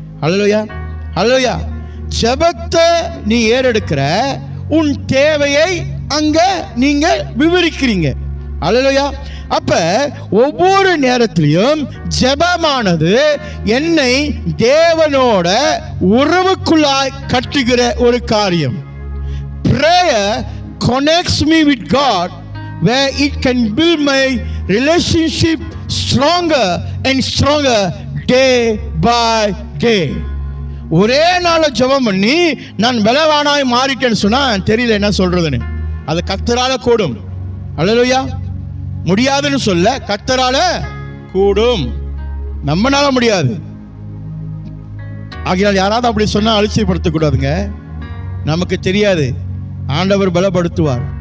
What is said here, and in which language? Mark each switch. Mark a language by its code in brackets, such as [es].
[ta] அல்லேலூயா, அல்லேலூயா. ஜெபத்தை நீ ஏறெடுக்கிற, உன் தேவையை அங்க நீங்க விவரிக்கிறீங்க. அல்லேலூயா. அப்ப ஒவ்வொரு நேரத்திலையும் ஜெபமானது என்னை தேவனோட உறவுக்குள்ளாய் கட்டுகிற ஒரு காரியம். [en] Prayer connects me with God where it can build my relationship stronger and stronger day by day. [ta] ஒரே நாள் ஜெபம் பண்ணி நான் பலவானாய் மாறிட்டேன்னு சொன்னா தெரியல என்ன சொல்றதுன்னு. அது கர்த்தரால கூடும். அல்லேலூயா. முடியாதுன்னு சொல்ல, கர்த்தரால கூடும், நம்மனால முடியாது. ஆகையால் யாராவது அப்படி சொன்னா அலட்சியப்படுத்தக்கூடாதுங்க. நமக்கு தெரியாது, ஆண்டவர் பலப்படுத்துவார்.